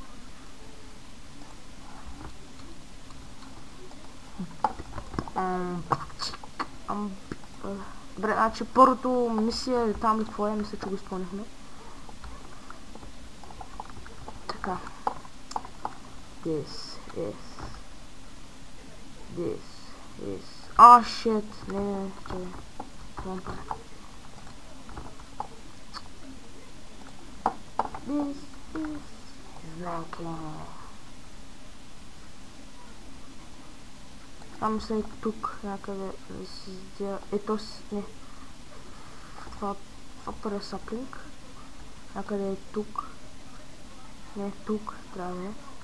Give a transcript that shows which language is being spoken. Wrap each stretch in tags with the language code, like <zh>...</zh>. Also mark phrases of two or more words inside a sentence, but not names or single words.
<bg>Добре, значи първото мисия или там и какво е, мисля, че го изпълнихме. Така.</bg> <en>This is... shit!</en> <bg>Не, че... Това правя.</bg> <en>This is...</en> <bg>Мисля и тук някъде да се сдела... не. Това първия саплинг. Някъде е тук. Не, тук трябва да е.</bg>